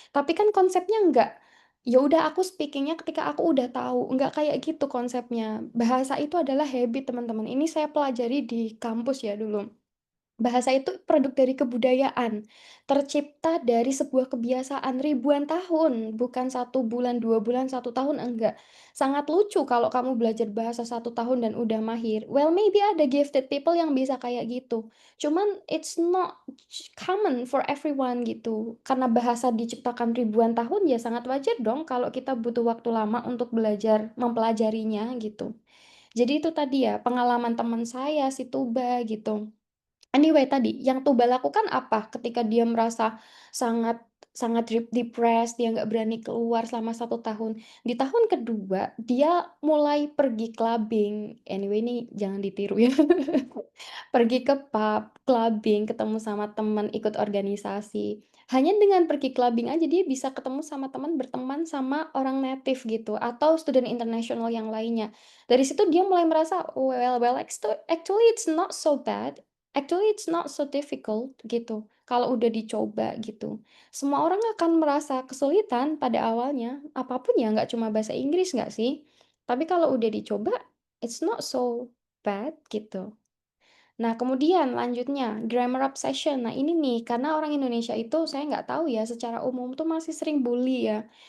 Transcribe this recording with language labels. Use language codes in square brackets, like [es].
[id] Tapi kan konsepnya enggak, ya udah aku speaking-nya ketika aku udah tahu, enggak kayak gitu konsepnya. Bahasa itu adalah habit teman-teman, ini saya pelajari di kampus ya dulu. Bahasa itu produk dari kebudayaan, tercipta dari sebuah kebiasaan ribuan tahun, bukan 1 bulan, 2 bulan, 1 tahun, enggak. Sangat lucu kalau kamu belajar bahasa 1 tahun dan udah mahir. [en] Well, maybe [id] ada [en] gifted people [id] yang bisa kayak gitu. Cuman [en] it's not common for everyone gitu. [id] Karena bahasa diciptakan ribuan tahun, ya sangat wajar dong kalau kita butuh waktu lama untuk belajar mempelajarinya gitu. Jadi itu tadi ya, pengalaman teman saya si Tuba gitu. Anyway tadi, yang Tuba lakukan apa ketika dia merasa sangat sangat depressed, dia nggak berani keluar selama 1 tahun. Di tahun kedua, dia mulai pergi clubbing. Anyway ini jangan ditiru ya. Pergi ke pub, clubbing, ketemu sama teman, ikut organisasi. Hanya dengan pergi clubbing aja dia bisa ketemu sama teman, berteman sama orang native gitu, atau student internasional yang lainnya. Dari situ dia mulai merasa, [en] well, actually it's not so bad. Actually, it's not so difficult gitu. [id] Kalau udah dicoba gitu. Semua orang akan merasa kesulitan pada awalnya. Apapun ya, nggak cuma bahasa Inggris nggak sih? Tapi kalau udah dicoba, [en] it's not so bad [id] gitu. Nah, kemudian lanjutnya, grammar obsession. Nah, ini nih, karena orang Indonesia itu saya nggak tahu ya, secara umum tuh masih sering bully ya.